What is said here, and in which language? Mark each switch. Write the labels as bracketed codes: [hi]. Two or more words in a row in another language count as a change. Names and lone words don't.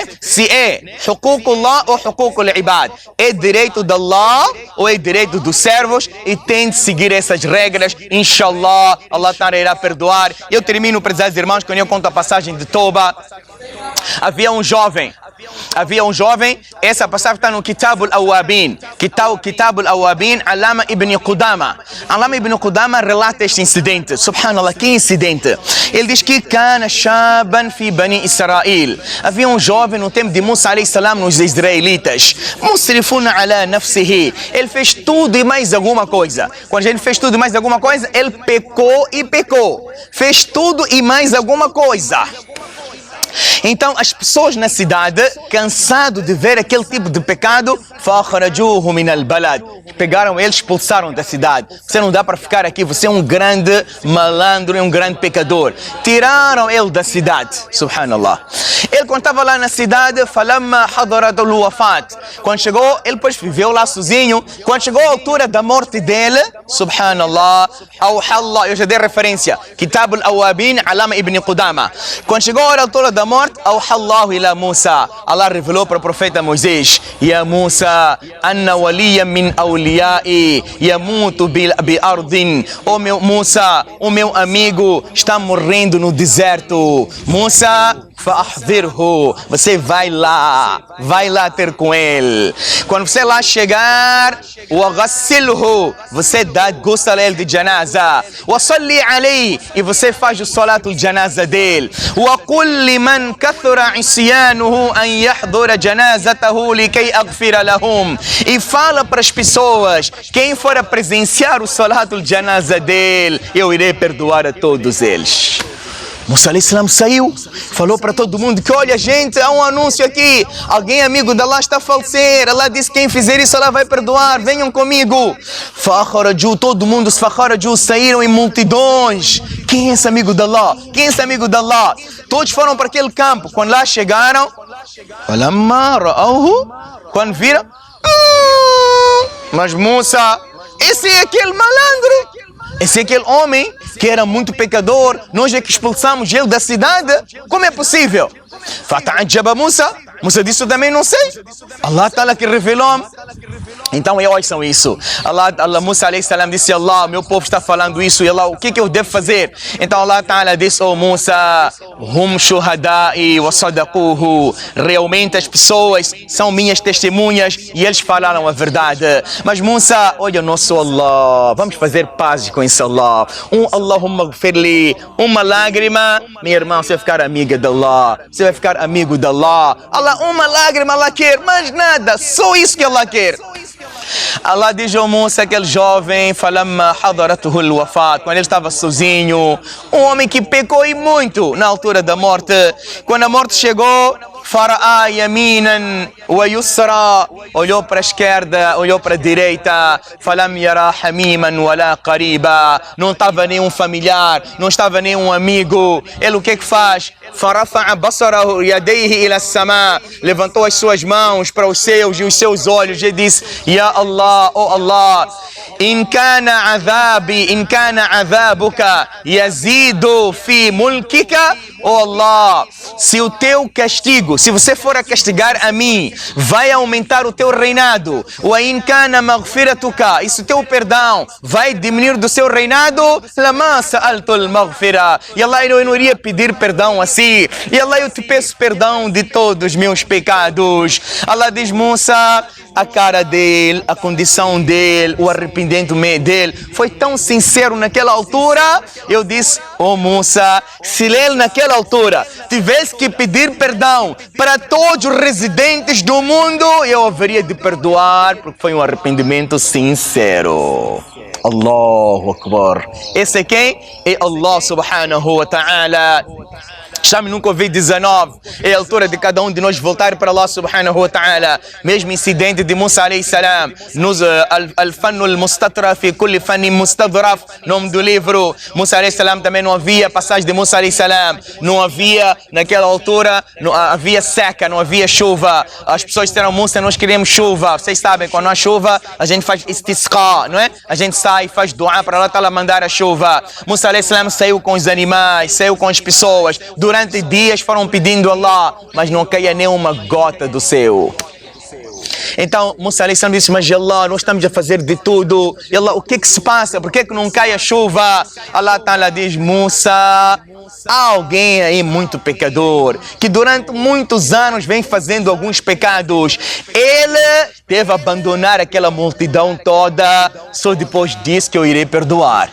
[pt] Se é [ar] حقوق الله [pt] ou [ar] حقوق العباد. [pt] É direito de Allah ou é direito dos servos, e tente seguir essas regras. Inshallah, Allah irá perdoar. Eu termino, prezados irmãos, quando eu conto a passagem de Toba. Havia um jovem, essa passagem está no Kitab al-Awabin, Kitab al-Awabin, Alama ibn Qudama. Alama ibn Qudama relata este incidente. Subhanallah, que incidente? Ele diz que [ar] كان شابا في بني إسرائيل. [pt] Havia um jovem no tempo de Musa [ar] عليه السلام [pt] nos israelitas. [ar] مسرفون على نفسه. [pt] Ele fez tudo e mais alguma coisa. Quando a gente fez tudo e mais alguma coisa, ele pecou e pecou. Fez tudo e mais alguma coisa. Então as pessoas na cidade, cansado de ver aquele tipo de pecado, [ar] فَأَخْرَجُوهُ مِنَ الْبَلَدِ, [pt] pegaram ele, expulsaram da cidade. Você não dá para ficar aqui, você é um grande malandro e um grande pecador. Tiraram ele da cidade, subhanallah. Ele quando estava lá na cidade, [ar] فَلَمَّا حَضَرَتُ الْوَفَاةِ, [pt] quando chegou, ele depois viveu lá sozinho. Quando chegou a altura da morte dele, subhanallah, eu já dei referência, Kitab al-Awabin, Alama ibn Qudama. Quando chegou a altura da morte, [ar] الله إلى موسى, [pt] Allah revelou para o profeta Moisés, [ar] يا موسى، إن وليا من أوليائي يموت بأرض. [pt] Oh meu Musa, o meu amigo está morrendo no deserto. Musa, فأحضره. Você vai lá ter com ele. Quando você lá chegar, وغسله, você dá gosto a ele de janaza. [ar] وصلي عليه, [pt] e você faz o [ar] صلاة الجنازة [pt] dele. [ar] وقل لمن كثر عصيانه أن يحضر جنازته لكي أغفر لهم. [pt] E fala para as pessoas, quem for a presenciar o [ar] صلاة الجنازة [pt] dele, eu irei perdoar a todos eles. Musa [ar] عليه السلام [pt] saiu, falou para todo mundo que olha gente, há um anúncio aqui, alguém amigo de Allah está a falecer, Allah disse quem fizer isso Allah vai perdoar, venham comigo. Fakharaju, todo mundo saíram em multidões. Quem é esse amigo de Allah? Quem é esse amigo de Allah? Todos foram para aquele campo, quando lá chegaram, quando viram, mas Musa, esse é aquele malandro. Esse é aquele homem que era muito pecador, nós é que expulsamos ele da cidade. Como é possível? [ar] فتعجب موسى. [pt] Musa disse, eu também não sei. [ar] الله تعالى [pt] que revelou-me. Então ouçam isso. Musa [ar] عليه السلام [pt] disse, Allah, meu povo está falando isso, e Allah, o que eu devo fazer? Então [ar] الله تعالى [pt] disse, oh Musa, [ar] هم شهدائي وصدقوا. [pt] Realmente as pessoas são minhas testemunhas e eles falaram a verdade. Mas Musa, olha o nosso Allah, vamos fazer paz com esse Allah. [ar] اللهم اغفر لي, [pt] uma lágrima, minha irmã, você vai ficar amiga de Allah, você vai ficar amigo de Allah. Allah, uma lágrima Allah quer, mais nada, só isso que Allah quer. Allah diz ao Musa, aquele jovem, [ar] فلما حضرته الوفاة, [pt] quando ele estava sozinho, um homem que pecou e muito na altura da morte. Quando a morte chegou, [ar] فرأى يمينا ويسرى, [pt] olhou para a esquerda, olhou para a direita, [ar] فلم ير حميما ولا قريبا, [pt] não estava nenhum familiar, não estava nenhum amigo. Ele o que faz? [ar] فرفع بصره يديه إلى السماء, [pt] levantou as suas mãos para os seus e os seus olhos e disse, [ar] يا الله، oh الله، إن كان عذابك يزيد في ملكك، oh الله, [pt] se o teu castigo, se você for a castigar a mim, vai aumentar o teu reinado. [ar] وإن كان مغفرتك, [pt] e se o teu perdão vai diminuir do seu reinado, [ar] لما سألت المغفرة, [pt] e Allah, eu não iria pedir perdão assim. E Allah, eu te peço perdão de todos os meus pecados. Allah diz, Musa, a cara dele, a condição dele, o arrependimento dele foi tão sincero naquela altura. Eu disse, oh Musa, se ele naquela altura tivesse que pedir perdão para todos os residentes do mundo, eu haveria de perdoar, porque foi um arrependimento sincero. [ar] الله أكبر. [pt] Esse é quem? É [ar] الله سبحانه وتعالى. [pt] Estamos no Covid-19, é a altura de cada um de nós voltar para [ar] الله سبحانه وتعالى. [pt] Mesmo incidente de Musa [ar] عليه السلام, [pt] nos al-fannu al-mustatraf fi kulli fannin mustadraf, nome do livro. Musa [ar] عليه السلام [pt] também não havia passagem de Musa [ar] عليه السلام, [pt] não havia naquela altura, não havia seca, não havia chuva. As pessoas disseram, Musa, nós queremos chuva. Vocês sabem, quando há chuva, a gente faz istisqa, não é? A gente sai e faz dua para [ar] الله تعالى [pt] mandar a chuva. Musa [ar] عليه السلام [pt] saiu com os animais, saiu com as pessoas. Durante dias foram pedindo a Allah, mas não caía nem uma gota do céu. Então Musa [ar] عليه السلام [pt] disse, mas Allah, nós estamos a fazer de tudo. E Allah, o que é que se passa? Por que é que não cai a chuva? [ar] الله تعالى [pt] diz, Musa, há alguém aí muito pecador, que durante muitos anos vem fazendo alguns pecados. Ele deve abandonar aquela multidão toda, só depois disso que eu irei perdoar.